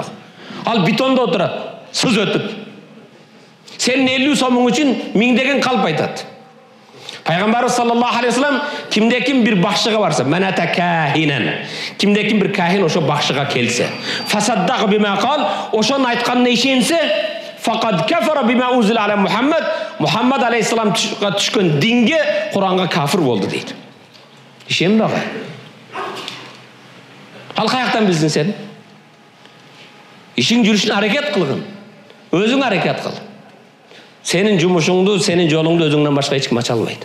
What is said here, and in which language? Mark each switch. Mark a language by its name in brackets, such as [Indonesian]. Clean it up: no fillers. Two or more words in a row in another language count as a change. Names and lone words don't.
[Kyrgyz] Ал бетондо отурат, сыз өтүп. Сенин 50 сомуң үчүн миңдеген калп айтат. Пайгамбарыбыз [Arabic] صلى الله عليه وسلم [Kyrgyz] кимде-ким бир бакшыга барса, [Arabic] من أتى كاهنا. [Kyrgyz] Кимде-ким бир кахин ошо бакшыга келсе, [Arabic] فصدق بما قال, [Kyrgyz] ошонун айтканына ишенсе, [Arabic] فقد كفر بما أنزل على محمد. [Kyrgyz] Мухаммад алейхиссаламга түшкөн динге, Куранга кафир болду дейт. Ишенбе ага? Ал каяктан билсин сен? Ишиң жүрүшүн аракет кылгын. Өзүң аракет кыл. Сенин жумушуңду, сенин жолуңду өзүңдөн башка эч ким ача албайт.